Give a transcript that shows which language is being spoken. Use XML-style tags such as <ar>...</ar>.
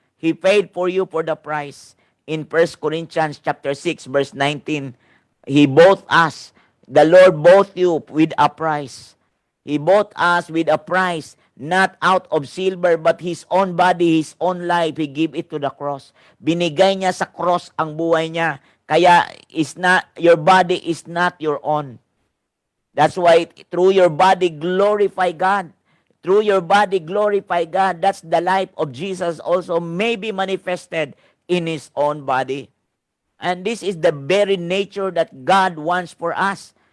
<en>He paid for you for the price. In 1 Corinthians chapter 6 verse 19, He bought us. The Lord bought you with a price. He bought us with a price, not out of silver, but His own body, His own life. He gave it to the cross.</en> <tl>Binigay niya sa cross ang buhay niya.</tl> <en>Kaya your body is not your own. That's why through your body, glorify God. Through your body, glorify God. That's the life of Jesus also may be manifested in His own body. And this is the very nature that God wants for us.</en>